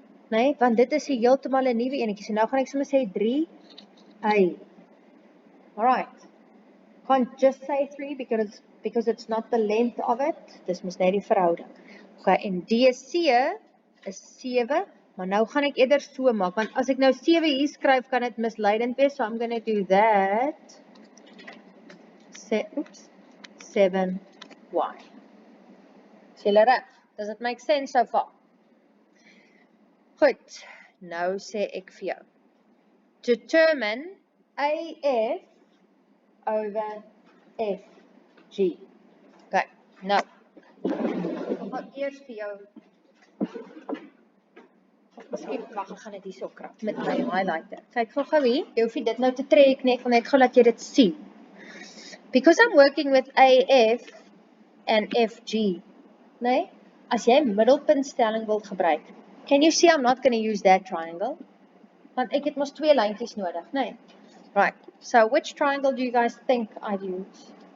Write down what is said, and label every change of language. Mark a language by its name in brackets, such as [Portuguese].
[Afrikaans] Nee, want dit is heeltemal 'n nuwe enetjie. So nou gaan ek sommer sê 3y. Alright. [English] Can't just say 3 because it's not the length of it. [Afrikaans] Dis mos net die verhouding. Okay, en DC is 7, maar nou gaan ek eerder so maak, want as ek nou 7 hier skryf, kan dit misleidend wees, [English] so I'm going to do that. 7y. [Afrikaans] Is julle reg? [English] Does it make sense so far? [Afrikaans] Goed, nou sê ek vir jou. [English] Determine AF over FG. Okay, nou. [Afrikaans] Ek gaan eers vir jou. Miskien wag, ek gaan dit hierso krap met my highlighter. Kyk gou hier. Jy hoef dit nou te trek nie, ek wil net gou laat jy dit sien. [English] Because I'm working with AF and FG, nee? [Afrikaans] As jy middelpuntstelling wil gebruik, [English] can you see I'm not going to use that triangle? [Afrikaans] Want ek het mos 2 lyntjies nodig, nee? [English] Right, so which triangle do you guys think I'd use?